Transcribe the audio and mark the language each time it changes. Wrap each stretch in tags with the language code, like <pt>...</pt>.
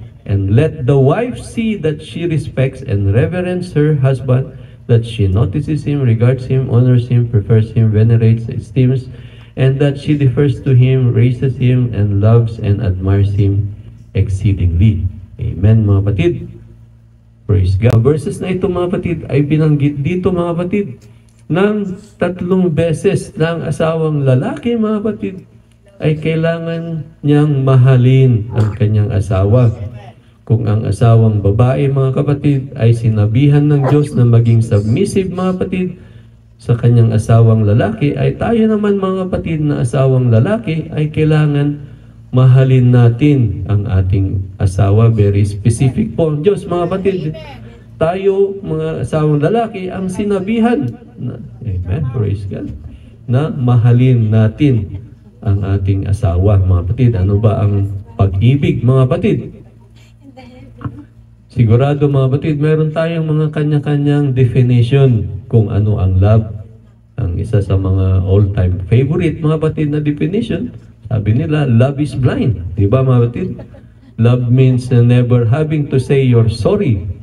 <en>And let the wife see that she respects and reverences her husband, that she notices him, regards him, honors him, prefers him, venerates, esteems, and that she defers to him, raises him, and loves and admires him exceedingly.</en> <tl>Amen, mga batid.</tl> <en>Praise God.</en> <tl>Verses na ito mga kapatid ay binanggit dito mga kapatid ng 3 beses ng asawang lalaki mga kapatid ay kailangan niyang mahalin ang kanyang asawa. Kung ang asawang babae, mga kapatid, ay sinabihan ng Diyos na maging submissive, mga kapatid, sa kanyang asawang lalaki, ay tayo naman, mga kapatid, na asawang lalaki, ay kailangan mahalin natin ang ating asawa.</tl> <en>Very specific</en> <tl>po ang Diyos, mga kapatid. Tayo, mga asawang lalaki, ang sinabihan na, amen,</tl> <en>praise God,</en> <tl>na mahalin natin ang ating asawa, mga kapatid. Ano ba ang pag-ibig, mga kapatid? Sigurado, mga kapatid, meron tayong mga kanya-kanyang definition kung ano ang love. Ang isa sa mga</tl> <en>all-time favorite,</en> <tl>mga kapatid, na definition, sabi nila,</tl> <en>love is blind.</en> <tl>Diba, mga kapatid?</tl> <en>Love means never having to say you're sorry.</en>